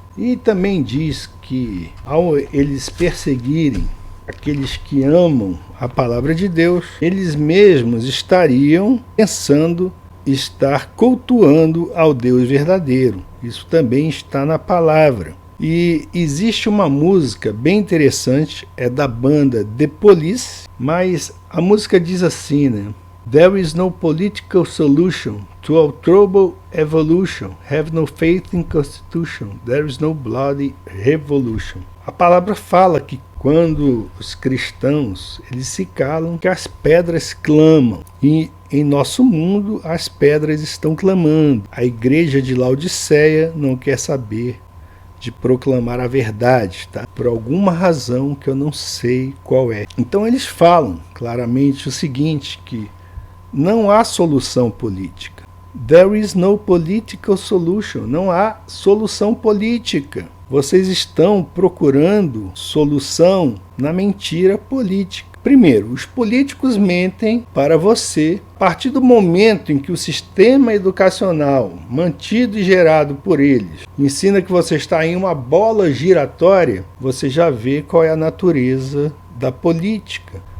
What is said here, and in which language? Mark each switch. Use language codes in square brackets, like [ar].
[pt] E também diz que ao eles perseguirem aqueles que amam a palavra de Deus, eles mesmos estariam pensando estar cultuando ao Deus verdadeiro. Isso também está na palavra. E existe uma música bem interessante, é da banda The Police, mas a música diz assim, né? [en] There is no political solution to our troubled evolution. Have no faith in constitution. There is no bloody revolution. [pt] A palavra fala que quando os cristãos eles se calam, que as pedras clamam. E em nosso mundo as pedras estão clamando. A igreja de Laodiceia não quer saber de proclamar a verdade, tá? Por alguma razão que eu não sei qual é. Então eles falam claramente o seguinte, que não há solução política. [en] There is no political solution. [pt] Não há solução política. Vocês estão procurando solução na mentira política. Primeiro, os políticos mentem para você. A partir do momento em que o sistema educacional, mantido e gerado por eles, ensina que você está em uma bola giratória, você já vê qual é a natureza da política.